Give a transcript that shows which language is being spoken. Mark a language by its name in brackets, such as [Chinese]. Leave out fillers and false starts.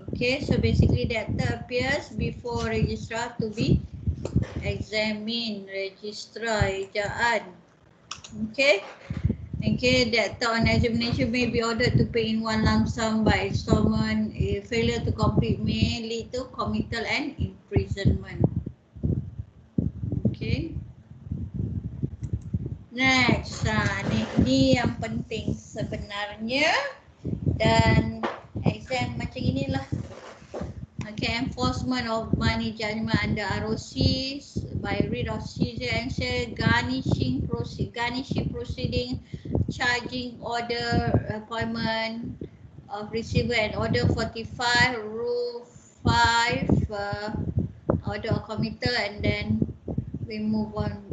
[English] Okay, so basically data appears before registrar to be examined. [Malay] Registrar ejaan. Okay. [English] Okay, data on examination may be ordered to pay in one lump sum by installment. Failure to complete may lead to committal and imprisonment. Okay. [Malay] Next, ni yang penting sebenarnya. Dan exam macam inilah. [English] Okay, enforcement of money judgment under ROC by writ of seizure and sale, garnishing proceeding, charging order, appointment of receiver and order 45, rule 5, order of committal, and then we move on